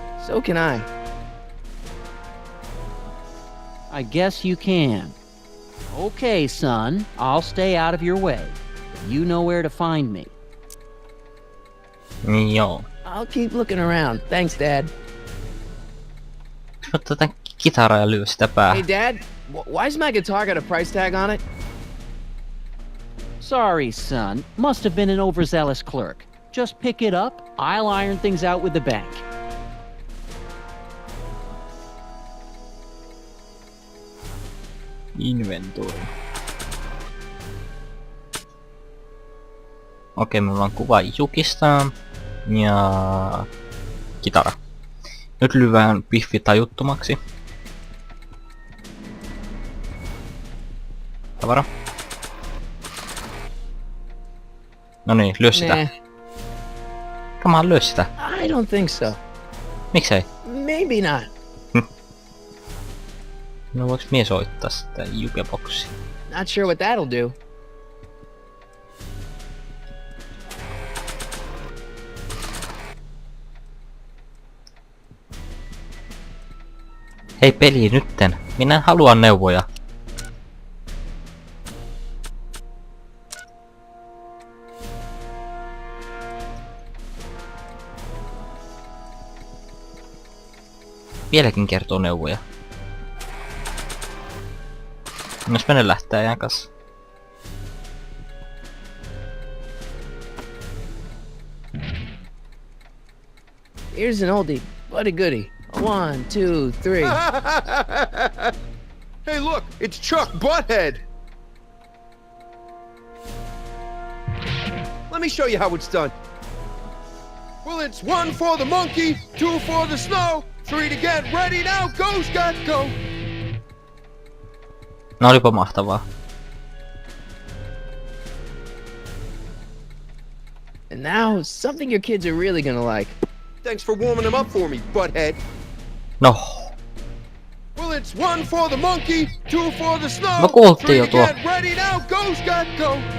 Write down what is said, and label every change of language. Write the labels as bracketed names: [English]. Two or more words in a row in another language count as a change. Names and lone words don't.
[English] So can I. I guess you can. Okay, son, I'll stay out of your way. You know where to find me. [Finnish] Joo. [English] I'll keep looking around. Thanks, Dad. [Finnish] Ottaa tän kitaraa ja lyö sitä päähän. [English] Hey, Dad, why's my guitar got a price tag on it? Sorry, son. Must have been an overzealous clerk. Just pick it up. I'll iron things out with the bank. Inventory. [Finnish] Okei, meillä on kuva Jukista ja kitara. Nyt lyvään Biffi tajuttomaksi. Tavara. No niin, lyö sitä. [English] Nah, Come on, [Finnish] lyö sitä. [English] I don't think so. [Finnish] Miksei? [English] Maybe not. [Finnish] No voiks mie soittaa sitä jukeboxia? [English] Not sure what that'll do. [Finnish] Hei peli nytten. Minä haluan neuvoja. Vieläkin kertoo neuvoja. Jos mene lähtee ajan kanssa. [English] Here's an oldie, but a goodie. 1, 2, 3. Hey, look, it's Chuck Butthead. Let me show you how it's done. Well, it's 1 for the monkey, 2 for the snow, 3 to get ready now. Go, Scott, go. [Finnish] No olipa mahtavaa. [English] And now, something your kids are really gonna like. Thanks for warming them up for me, Butthead. No. Well, it's 1 for the monkey, 2 for the snow, [Finnish] No kuultiin [English] 3 [Finnish] jo [English] to [Finnish] tuo. [English] get ready now. Go, Scott, go.